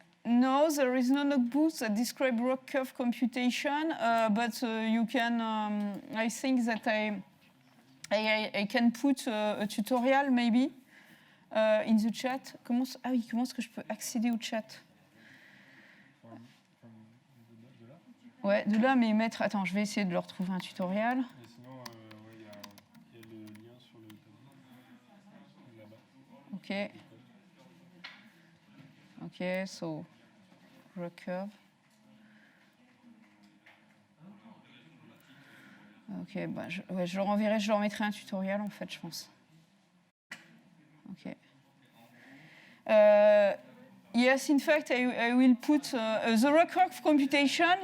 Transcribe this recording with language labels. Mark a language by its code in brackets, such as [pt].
[en] No, there is no notebook that describe rock curve computation, but you can. I think that I can put a tutorial maybe in the chat. [fr] Comment est-ce que je peux accéder au chat? De là? Ouais, de là, mais mettre. Attends, je vais essayer de leur trouver un tutoriel. Et sinon, il y a le lien sur le tableau. Là-bas. Ok. [en] Ok, so rock curve. [fr] Ok, bah je leur enverrai, je leur mettrai un tutoriel en fait, je pense. Ok. [en] Yes, in fact, I will put the rock curve computation.